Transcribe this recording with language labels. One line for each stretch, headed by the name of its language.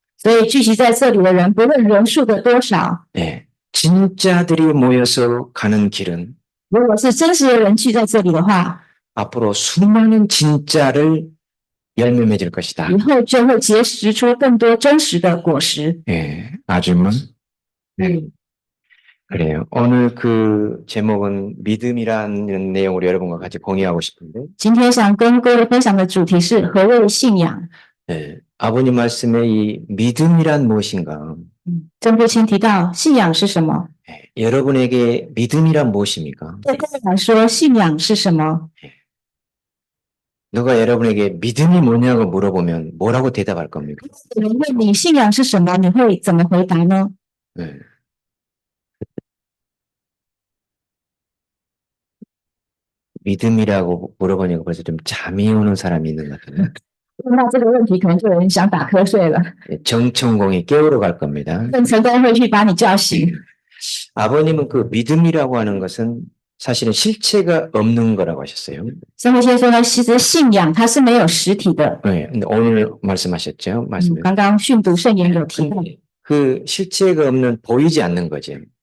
Chinese: 所以聚集在这里的人，不论人数的多少，
Korean: 진짜들이 모여서 가는 길은
Chinese: 如果是真实的人聚在这里的话，
Korean: 앞으로 수많은 진짜를 열매 맺을 것이다.
Chinese: 以后就会结实出更多真实的果实。
Korean: 아주만. 그래요. 오늘 그 제목은 믿음이라는 내용으로 여러분과 같이 공유하고 싶은데.
Chinese: 今天想跟各位分享的主题是何谓信仰。
Korean: 아버님 말씀에 이 믿음이란 무엇인가?
Chinese: 曾父亲提到信仰是什么？
Korean: 여러분에게 믿음이란 무엇입니까?
Chinese: 对各位来说，信仰是什么？
Korean: 누가 여러분에게 믿음이 뭐냐고 물어보면 뭐라고 대답할 겁니까?
Chinese: 有人问你信仰是什么，你会怎么回答呢？
Korean: 믿음이라고 물어보니까 벌써 좀 잠이 오는 사람이 있는 것 같아요.
Chinese: 问到这个问题，可能就有人想打瞌睡了。
Korean: 정천공이 깨우러 갈 겁니다.
Chinese: 郑成功会去把你叫醒。
Korean: 아버님은 그 믿음이라고 하는 것은 사실은 실체가 없는 거라고 하셨어요.
Chinese: 曾父亲说呢，其实信仰它是没有实体的。
Korean: 근데 오늘 말씀하셨죠? 말씀.
Chinese: 刚刚训读圣言有提到，
Korean: 그 실체가 없는 보이지 않는 거죠.